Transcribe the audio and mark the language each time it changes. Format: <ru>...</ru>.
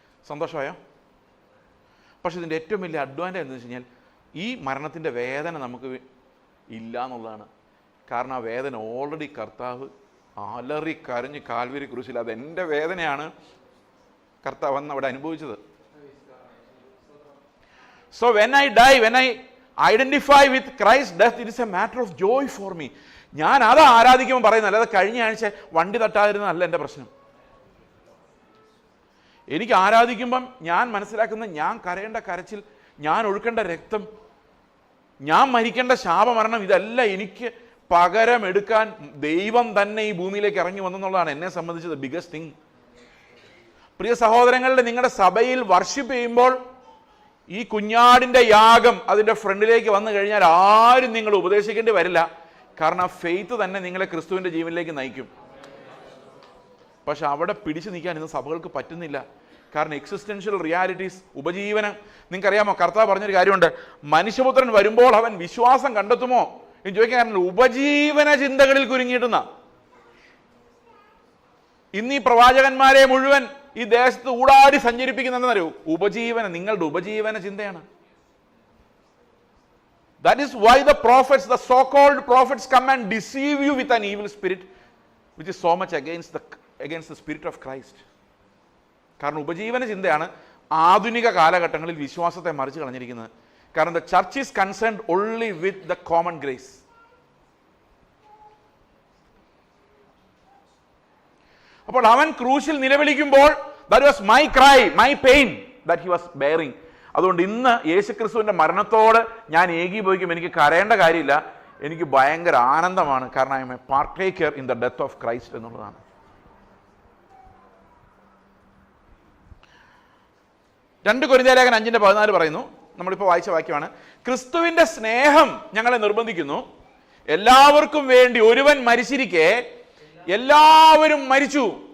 <ml>സന്തോഷമായോ? പക്ഷെ ഇതിൻ്റെ ഏറ്റവും വലിയ അഡ്വാൻറ്റേജ് എന്താണെന്ന് വെച്ച് കഴിഞ്ഞാൽ, ഈ മരണത്തിൻ്റെ വേദന നമുക്ക് ഇല്ല എന്നുള്ളതാണ്. കാരണം ആ വേദന ഓൾറെഡി കർത്താവ് അലറി കരഞ്ഞ് കാൽവരി ക്രൂശിൽ, അതെൻ്റെ വേദനയാണ് കർത്താവ് അന്ന് അവിടെ അനുഭവിച്ചത്.</ml> <en>So when I die, when I identify with Christ's death, it is a matter of joy for me.</en> <ml>ഞാൻ അത് ആരാധിക്കുമ്പോൾ പറയുന്നത്, അല്ലാതെ കഴിഞ്ഞ ആഴ്ച വണ്ടി തട്ടാതിരുന്നതല്ല എൻ്റെ പ്രശ്നം. എനിക്ക് ആരാധിക്കുമ്പം ഞാൻ മനസ്സിലാക്കുന്ന, ഞാൻ കരയേണ്ട കരച്ചിൽ, ഞാൻ ഒഴുക്കേണ്ട രക്തം, ഞാൻ മരിക്കേണ്ട ശാപമരണം, ഇതെല്ലാം എനിക്ക് പകരം എടുക്കാൻ ദൈവം തന്നെ ഈ ഭൂമിയിലേക്ക് ഇറങ്ങി വന്നെന്നുള്ളതാണ് എന്നെ സംബന്ധിച്ചത്</ml> <en>Biggest thing.</en> <ml>പ്രിയ സഹോദരങ്ങളുടെ, നിങ്ങളുടെ സഭയിൽ വർഷിപ്പ് ചെയ്യുമ്പോൾ ഈ കുഞ്ഞാടിൻ്റെ യാഗം അതിൻ്റെ ഫ്രണ്ടിലേക്ക് വന്നു കഴിഞ്ഞാൽ ആരും നിങ്ങൾ ഉപദേശിക്കേണ്ടി വരില്ല. കാരണം ഫെയ്ത്ത് തന്നെ നിങ്ങളെ ക്രിസ്തുവിൻ്റെ ജീവനിലേക്ക് നയിക്കും. പക്ഷെ അവിടെ പിടിച്ചു നിൽക്കാൻ ഇന്ന് സഭകൾക്ക് പറ്റുന്നില്ല. കാരണം എക്സിസ്റ്റൻഷ്യൽ റിയാലിറ്റീസ്, ഉപജീവനം. നിങ്ങൾക്കറിയാമോ, കർത്താവ് പറഞ്ഞൊരു കാര്യമുണ്ട്, മനുഷ്യപുത്രൻ വരുമ്പോൾ അവൻ വിശ്വാസം കണ്ടെത്തുമോ എന്ന് ചോദിക്കാൻ കാരണം ഉപജീവന ചിന്തകളിൽ കുരുങ്ങിയിട്ടുന്ന ഇന്ന് ഈ പ്രവാചകന്മാരെ മുഴുവൻ ഈ ദേശത്ത് ഊടാടി സഞ്ചരിപ്പിക്കുന്നതെന്നറിയോ? ഉപജീവന, നിങ്ങളുടെ ഉപജീവന ചിന്തയാണ്.</ml> <en>That is why the prophets, the so-called prophets, come and deceive you with an evil spirit, which is so much against the spirit of Christ.</en> <ml>കാരണം ഉപജീവന ചിന്തയാണ് ആധുനിക കാലഘട്ടങ്ങളിൽ വിശ്വാസത്തെ മറിച്ച് കളഞ്ഞിരിക്കുന്നത്. കാരണം</ml> <en>the church is concerned only with the common grace.</en> <ml>അപ്പോൾ അവൻ ക്രൂശിൽ നിലവിളിക്കുമ്പോൾ,</ml> <en>that was my cry, my pain that he was bearing.</en> <ml>അതുകൊണ്ട് ഇന്ന് യേശുക്രിസ്തുവിന്റെ മരണത്തോട് ഞാൻ ഏകീഭവിക്കും. എനിക്ക് കരയേണ്ട കാര്യമില്ല, എനിക്ക് ഭയങ്കര ആനന്ദമാണ്. കാരണം</ml> <en>I am a partaker in the death of Christ</en> <ml>എന്നുള്ളതാണ്. 2 കൊരിന്ത്യർ ലേഖനം 5:14 പറയുന്നു, നമ്മളിപ്പോൾ വായിച്ച വാക്യമാണ്, ക്രിസ്തുവിന്റെ സ്നേഹം ഞങ്ങളെ നിർബന്ധിക്കുന്നു, എല്ലാവർക്കും വേണ്ടി ഒരുവൻ മരിച്ചിരിക്കെ എല്ലാവരും മരിച്ചു.</ml>